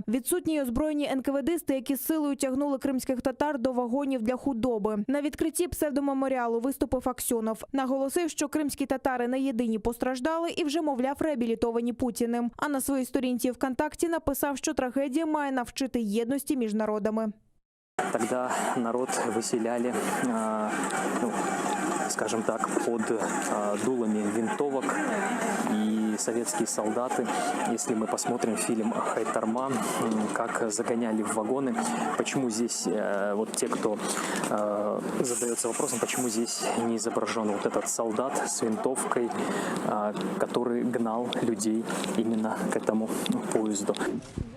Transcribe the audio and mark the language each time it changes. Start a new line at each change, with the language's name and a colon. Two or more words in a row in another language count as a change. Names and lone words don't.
Ukrainian: Відсутні й озброєні НКВДисти, які силою тягнули кримських татар до вагонів для худоби. На відкритті псевдомеморіалу виступив Аксьонов. Наголосив, що кримські татари не єдині постраждали і вже, мовляв, реабілітовані Путіним. А на своїй сторінці ВКонтакті написав, що трагедія має навчити єдності між народами.
Russian: Тогда народ выселяли, скажем так, под дулами винтовок, и советские солдаты, если мы посмотрим фильм «Хайтарма», как загоняли в вагоны, почему здесь, вот те, кто задается вопросом, почему здесь не изображен вот этот солдат с винтовкой, который гнал людей именно к этому поезду.